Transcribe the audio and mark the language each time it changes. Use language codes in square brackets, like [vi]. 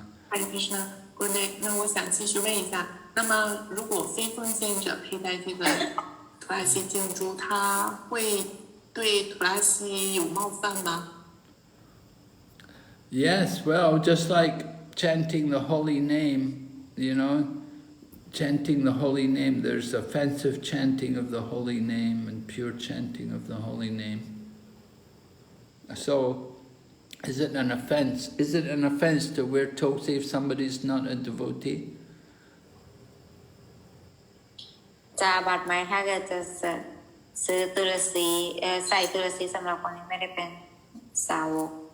[zh] Krishna， 那我想继续问一下，那么如果非奉献者佩戴这个图拉西净珠，他会对图拉西有冒犯吗？ [en] Yes, well, just like chanting the holy name, you know, chanting the holy name, there's offensive chanting of the holy name and pure chanting of the holy name. So, is it an offense? Is it an offense to wear tosi if somebody's not a devotee? [th] จะอาบัติไหมถ้าเกิดจะซื้อตุลสีใส่ตุลสีสำหรับคนที่ไม่ได้เป็นสาวก